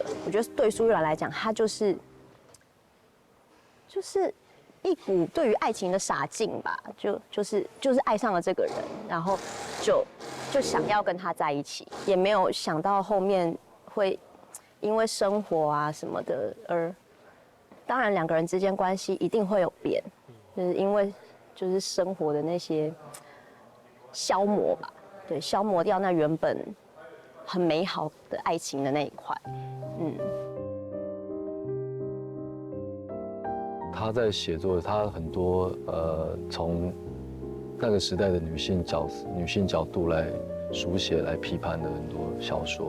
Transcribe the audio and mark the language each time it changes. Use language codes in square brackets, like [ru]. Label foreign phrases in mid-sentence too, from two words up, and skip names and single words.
[zh] 我覺得對蘇玉蘭來講，他就是一股對於愛情的傻勁吧，就是愛上了這個人，然後就想要跟他在一起，也沒有想到後面會因為生活啊什麼的而，當然兩個人之間關係一定會有變，就是因為就是生活的那些消磨吧，對，消磨掉那原本很美好的愛情的那一塊，他在寫作，他很多從那個時代的女性角度來書寫、來批判的很多小說。